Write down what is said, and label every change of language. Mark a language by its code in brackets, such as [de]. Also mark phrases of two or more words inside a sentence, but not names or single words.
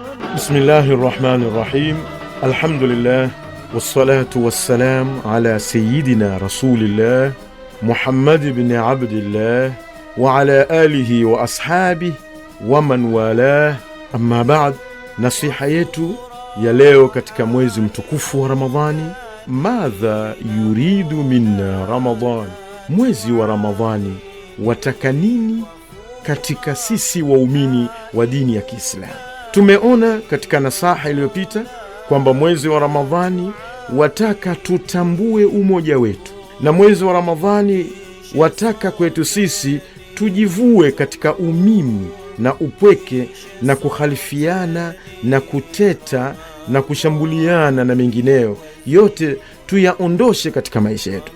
[ar] بسم الله الرحمن الرحيم. الحمد لله والصلاة والسلام على سيدنا رسول الله محمد بن عبد الله وعلى آله وأصحابه ومن والاه، أما بعد. [sw] Nasiha yetu ya leo katika mwezi mtukufu wa Ramadhani, [ar] ماذا يريد منا رمضان. [sw] Mwezi wa Ramadhani wataka nini katika sisi waumini wa dini ya Kiislamu? Tumeona katika nasaha iliyopita kwamba mwezi wa Ramadhani wataka tutambue umoja wetu, na mwezi wa Ramadhani wataka kwetu sisi tujivue katika umimi na upweke na kukhalifiana na kuteta na kushambuliana na mengineyo, yote tuyaondoshe katika maisha yetu.